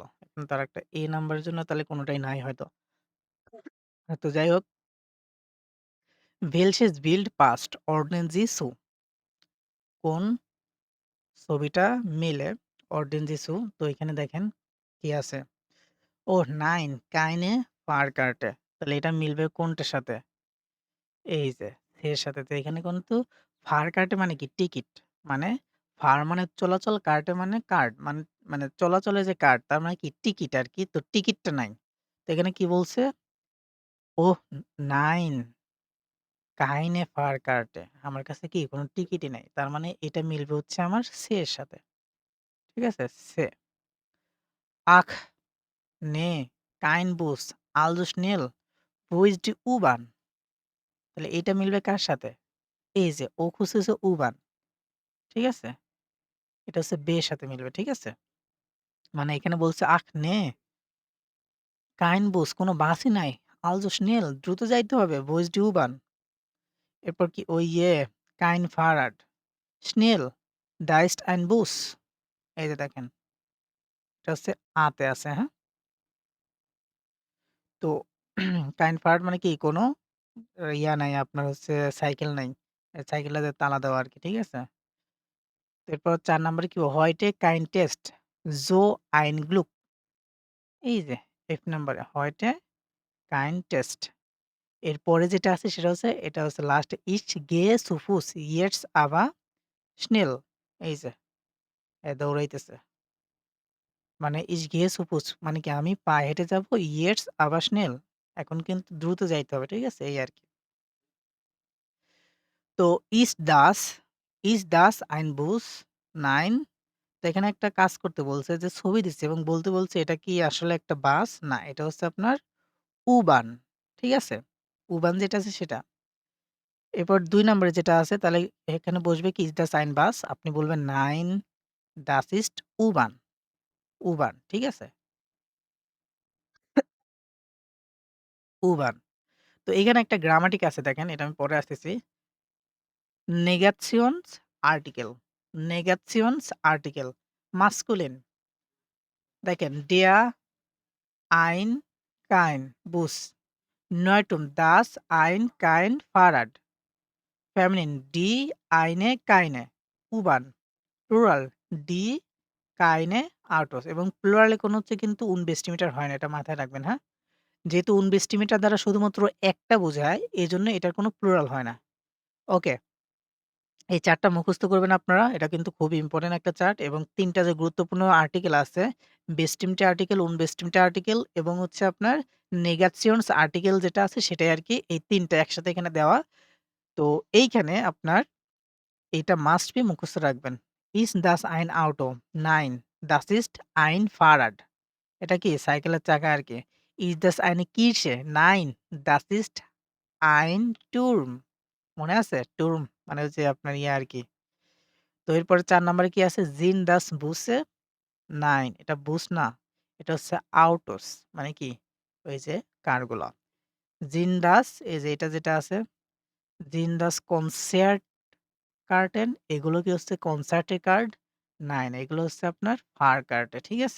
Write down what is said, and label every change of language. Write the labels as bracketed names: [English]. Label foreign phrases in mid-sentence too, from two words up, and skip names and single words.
[Bangla] এখন তো আরেকটা A নাম্বারের জন্য তাহলে কোনটাই নাই হয়তো। তো যাই হোক [German] Welches Bild passt? Ordnen Sie zu [Bangla] কোন ছবিটা মিলে [German] Ordnen Sie zu [Bangla] তো এখানে দেখেন কি আছে? ওহ! [German] nein, keine Fahrkarte [Bangla] তাহলে এটা মিলবে কোনটার সাথে? এই যে এর সাথে। তো এখানে কিন্তু Fahrkarte মানে কি? টিকিট। মানে ফার মানে চলাচল, কার্টে মানে কার্ড। মানে চলাচলের যে কার্ড তার মানে কি? টিকিট আরকি। তো টিকিটটা নাই। তো এখানে কি বলছে? ওহ! [German] nein, keine Fahrkarte [Bangla] আমার কাছে কি? কোন টিকিটই নাই। তার মানে এটা মিলবে হচ্ছে আমার সে এর সাথে। ঠিক আছে? সে। [German] Ach, ne, kein Bus, also schnell, wo ist die U-Bahn? [Bangla] তাহলে এটা মিলবে কার সাথে? এই যে ও খুঁজতেছে U-Bahn ঠিক আছে? এটা হচ্ছে বে এর সাথে মিলবে। ঠিক আছে? মানে এখানে বলছে [German] "Ach ne, kein Bus [Bangla] কোন বাসই নাই। [German] Also schnell [Bangla] দ্রুত যাইতে হবে। [German] Wo ist die U-Bahn?" [Bangla] এরপর কি [German] "Oh je, kein Fahrrad. Schnell, da ist ein Bus." [Bangla] এই যে দেখেন। এটা হচ্ছে আ তে আছে, হ্যাঁ? তো [German] kein Fahrrad [Bangla] মানে কি? কোন ইয়া নাই আপনার হচ্ছে সাইকেল নাই। সাইকেলটা যে তালা দেওয়া আরকি। ঠিক আছে? এরপর ৪ নাম্বারে কি [German] "Heute kein Test, so ein Glück." [Bangla] এই যে F নাম্বারে [German] "Heute kein Test." [Bangla] এরপরে যেটা আছে সেটা হচ্ছে এটা হচ্ছে লাস্টে [German] "Ich gehe zu Fuß, jetzt aber schnell." [Bangla] এই যে দৌড়াইতেছে। মানে [German] "Ich gehe zu Fuß" [Bangla] মানে কি আমি পায়ে হেঁটে যাবো [German] "Jetzt aber schnell." [Bangla] এখন কিন্তু দ্রুত যাইতে হবে। ঠিক আছে? এই আরকি। তো [German] "Ist das ein Bus?" [Bangla] Nein. তো এখানে একটা কাজ করতে বলছে যে ছবি দিচ্ছে এবং বলতে বলছে এটা কি আসলে একটা বাস? না, এটা হচ্ছে আপনার U-Bahn ঠিক আছে? U-Bahn যেটা আছে সেটা। এরপর ২ নম্বরে যেটা আছে তাহলে এখানে বসবে কি [German] "Ist das ein Bus?" [Bangla] আপনি বলবেন [German] "Nein, das ist U-Bahn." [Bangla] U-Bahn ঠিক আছে? U-Bahn তো এখানে একটা গ্রামাটিক আছে দেখেন এটা আমি পরে আসতেছি। [German] Negations Article, Negations Article masculine দেখেন "Der, ein, kein Bus." Neutum das, ein, kein Fahrrad. Feminine die, eine, keine. [Bangla] U-Bahn. [German] Plural die, keine Autos [Bangla] এবং প্লুরাল এ কোনো হচ্ছে কিন্তু unbestimator হয় না। এটা মাথায় রাখবেন, হ্যাঁ? যেহেতু unbestimator দ্বারা শুধুমাত্র একটা বোঝায়, এজন্য এটার কোনো প্লুরাল হয় না। ওকে। এই ৪ টা মুখস্থ করবেন আপনারা। এটা কিন্তু খুবই ইম্পোর্টেন্ট একটা চার্ট এবং ৩ টা যে গুরুত্বপূর্ণ আর্টিকেল আছে, [German] bestimmte Artikel, [Bangla] unbestimated আর্টিকেল এবং হচ্ছে আপনার [German] Negations Artikel [Bangla] যেটা আছে সেটাই আরকি এই ৩ টা একসাথে এখানে দেওয়া। তো এইখানে আপনার এইটা [English] must be [Bangla] মুখস্থ রাখবেন। [German] Ist das ein Auto? Nein, das ist ein Fahrrad. [Bangla] এটা কি সাইকেলের চাকা আরকি। [German] Ist das eine Kirche? Nein, das ist ein Turm. [Bangla] মনে আছে? Turm মানে হচ্ছে আপনার ইয়ে আরকি। তো এরপরে ৪ নাম্বারে কি আছে? [German] Sind das Busse? Nein, [Bangla] এটা বুস না। এটা হচ্ছে Autos মানে কি? ওই যে কারগুলা। জিন্দাস এই যে এটা যেটা আছে, [German] Sind das Konzertkarten [Bangla] এগুলো কি হচ্ছে কনসার্টের কার্ড? না, না এগুলো হচ্ছে আপনার ফার কার্টে, ঠিক আছে?